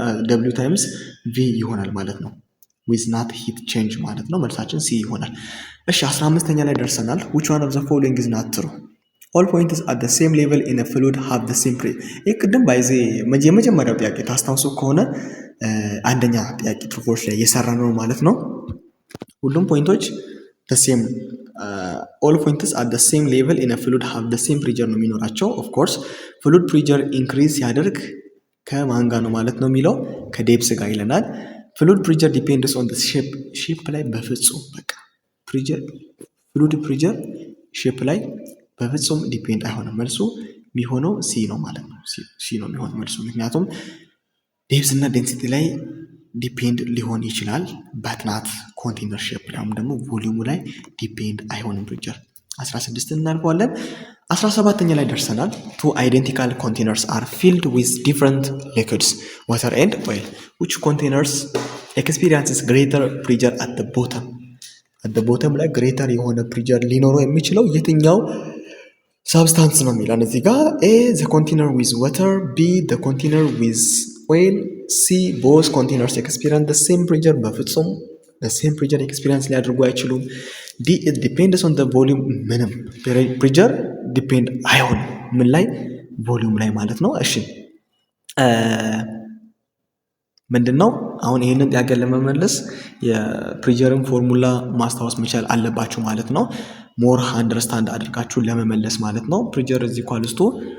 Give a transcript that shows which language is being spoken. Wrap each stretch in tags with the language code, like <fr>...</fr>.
<am>ደብሊው ታይምስ ቪ ይሆናል ማለት ነው። ዊዝ ናት ሂት ቼንጅ ማለት ነው። መልሳችን ሲ ይሆናል። እሺ 15ኛ ላይ ደርሰናል።</am> <en>which one of the following is not true? all points at the same level in a fluid have the same pressure.</en> <am>ይህ ቅድም ባይዜ የመጀመሪያው ጥያቄ ታስታውሱ ከሆነ አንደኛ ጥያቄ ትሩፎች ላይ እየሰራ ነው ማለት ነው። ሁሉም ፖይንቶች the same</am> <en>all points at the same level in a fluid have the same pressure</en> <am>ነው የሚኖራቸው። of course fluid pressure increase ያደርግ ከማን ጋር ነው ማለት ነው የሚለው ከዴፕስ ጋር ይለናል።</am> <en>fluid pressure depends on the shape</en> <am>ላይ በፍጹም በቃ fluid pressure shape ላይ በፍጹም ዲፔንድ አይሆንም። መልሱ የሚሆነው ሲ ነው ማለት ነው። ሲ ነው የሚሆነው መልሱ። ምክንያቱም ዴፕስ እና ዴንሲቲ ላይ ዲፔንድ ሊሆን ይችላል በትናት ኮንቴነር ሼፕ ላይ ደግሞ ቮሊዩሙ ላይ ዲፔንድ አይሆንም ፕሬሸር። 16 እናልፈዋለን። 17ኛ ላይ ደርሰናል።</am> <en>two identical containers are filled with different liquids, water and oil. which containers experiences greater pressure at the bottom? at the bottom ላይ greater የሆነ pressure</en> <am>ሊኖረው የሚችለው የትኛው ሳብስታንስ ነው የሚለን እዚህ ጋር።</am> <en>A the container with water, B the container with oil, C both containers experience the same pressure. በፍጹም the same pressure experience</en> <am>ሊያደርጉ አይችሉም።</am> <en>D it depends on the volume.</en> <am>ምንም pressure depend አይሆንም ምን ላይ ቮሊዩም ላይ ማለት ነው። እሺ ምንድነው? አሁን ይህንን ጥያቄ ለመመለስ የፕሬዠርን ፎርሙላ ማስታወስ መቻል አለባችሁ ማለት ነው። ሞር አንደርስታንድ አድርጋችሁ ለመመለስ ማለት ነው። ፕሬዠር ኢዝ ኢኳልስ ቱ</am>